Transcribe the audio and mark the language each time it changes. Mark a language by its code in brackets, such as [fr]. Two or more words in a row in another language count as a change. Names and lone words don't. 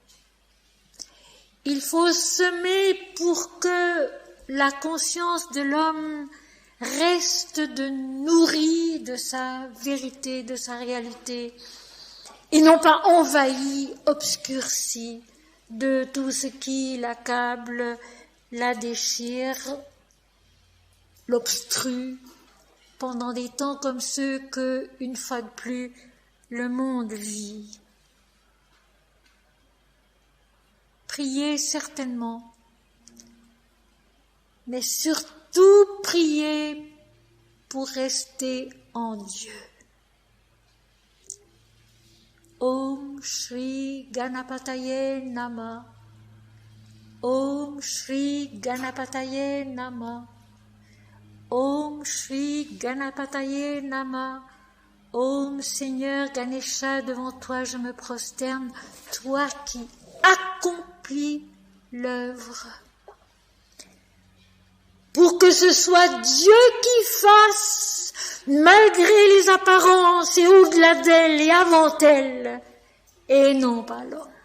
[fr] Il faut semer pour que la conscience de l'homme reste nourrie de sa vérité, de sa réalité, et non pas envahie, obscurcie de tout ce qui l'accable, la déchire, l'obstrue, pendant des temps comme ceux que, une fois de plus, le monde vit. Priez certainement, mais surtout priez pour rester en Dieu. [sa] Om Shri Ganapataye Nama. Om Shri Ganapataye Nama. Om Shri Ganapataye Nama. [fr] Om Seigneur Ganesha, devant toi je me prosterne, toi qui accomplis l'œuvre. Pour que ce soit Dieu qui fasse, malgré les apparences et au-delà d'elles et avant elles, et non pas l'homme.